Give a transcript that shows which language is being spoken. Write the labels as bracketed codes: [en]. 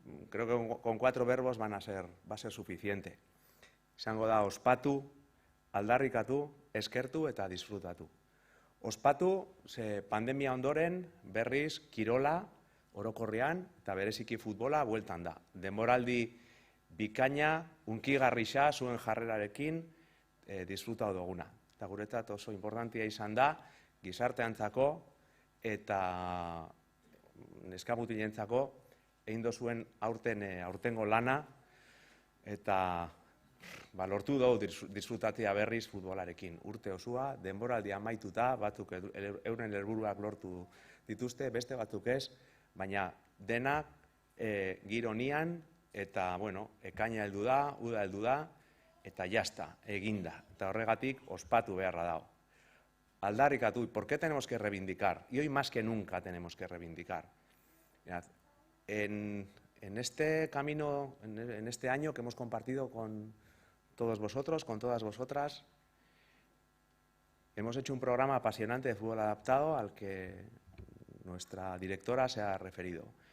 [es] Creo que con 4 verbos va a ser suficiente. [eu] Izango da ospatu, aldarrikatu, eskertu eta disfrutatu. Ospatu, ze pandemia ondoren berriz kirola orokorrean eta bereziki futbola bueltan da. Denboraldi bikaina, unkigarrixa zuen jarrerarekin disfrutatu duguna. Eta guretzat oso importantia izan da, gizarteantzako eta neskabutilentzako egin dozuen aurtengo lana eta lortu dugu disfrutatzea berriz futbolarekin. Urte osua, denboraldia amaituta, batzuk euren helburuak lortu dituzte, beste batzuk ez, baina denak gironian eta, bueno, ekaina heldu da, uda heldu da, eta jazta, eginda. Eta horregatik ospatu beharra dago. [es] Aldarrikatu, ¿por qué tenemos que reivindicar? Y hoy más que nunca tenemos que reivindicar. En este camino, en este año que hemos compartido con todos vosotros, con todas vosotras, hemos hecho un programa apasionante de fútbol adaptado al que nuestra directora se ha referido.